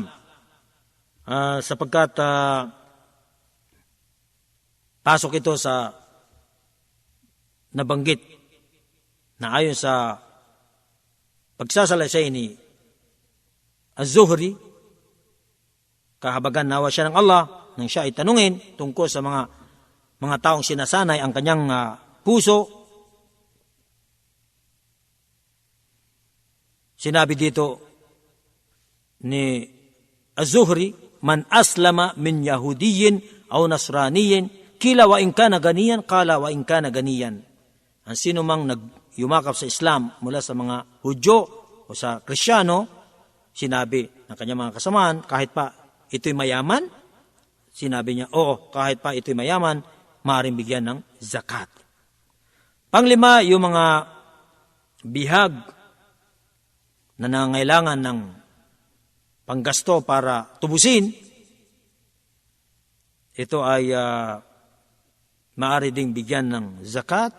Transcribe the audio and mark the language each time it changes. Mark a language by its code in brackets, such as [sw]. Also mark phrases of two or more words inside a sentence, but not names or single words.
[tl] Sapagkat pasok ito sa nabanggit na ayon sa pagsasalaysay ni Az-Zuhri, kahabagan nawa siya ng Allah nang siya ay tanungin tungkol sa mga taong sinasanay ang kanyang puso. Sinabi dito ni [ar] Az-Zuhri, من أسلم من يهودي أو نصراني قيل وإن كان غنيا قال وإن كان غنيا, kala wa in kana ganiyan. [tl] Ang sino mang yumakap sa Islam mula sa mga Hudyo o sa Kristyano, sinabi ng kanyang mga kasamahan, kahit pa ito'y mayaman, sinabi niya, oo, kahit pa ito'y mayaman, maaaring bigyan ng zakat. Panglima, yung mga bihag na nangangailangan ng panggasto para tubusin, ito ay maaari ding bigyan ng zakat.